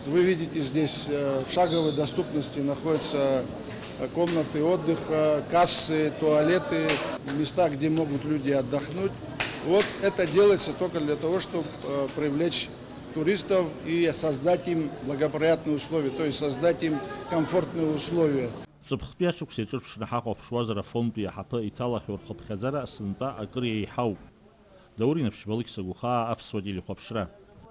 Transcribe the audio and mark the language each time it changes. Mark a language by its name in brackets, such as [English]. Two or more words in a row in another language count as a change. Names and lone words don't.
[Russian] Вы видите, здесь в шаговой доступности находятся комнаты отдыха, кассы, туалеты, места, где могут люди отдохнуть. Вот это делается только для того, чтобы привлечь туристов и создать им благоприятные условия, то есть создать им комфортные условия. [Abkhazian] Ҵыԥхтәи аҿықәса иҿырԥшны ҳаҟаԥшуазар Афонтәи аҳаԥы иҭалахьоу рхыԥхьаӡара сынтәа акыр еиҳауп. Даур Инаԥшьбалықь Сагәхаа, Аԥсуа телехәаԥшра.